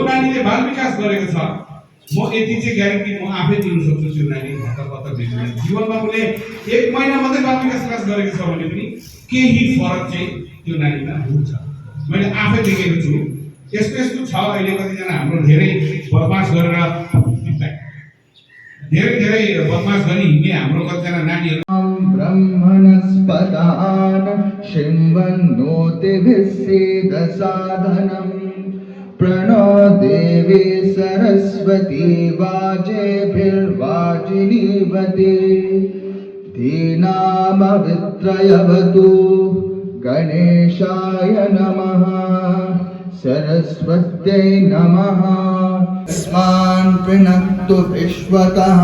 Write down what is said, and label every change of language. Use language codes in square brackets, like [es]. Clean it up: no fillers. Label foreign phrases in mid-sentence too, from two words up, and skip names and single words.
[ne] नानीले बाल विकास गरेको छ म यति चाहिँ ग्यारेन्टी म आफै दिन सक्छु त्यो नानी हतपत बिग्रिने जीवनमा उसले 1 महिना मात्रै बाल विकास गरेको छ भने पनि केही फरक चाहिँ त्यो नानीमा हुन्छ मैले आफै देखेको छु यस्तो यस्तो छ अहिले कतिजना हाम्रो धेरै बदमास गरेर धेरै बदमास गरी हिँड्ने हाम्रो कतिजना नानीहरू [sa] ब्रह्मणस्पदान शृण्वन्नोतिभिः सीदसाधनम् प्रणो देवी सरस्वती वाजेभिर्वाजिनीवती धीनामवित्रयवतु गणेशाय नमः सरस्वत्यै नमः अस्मान् प्रणक्तु विश्वतः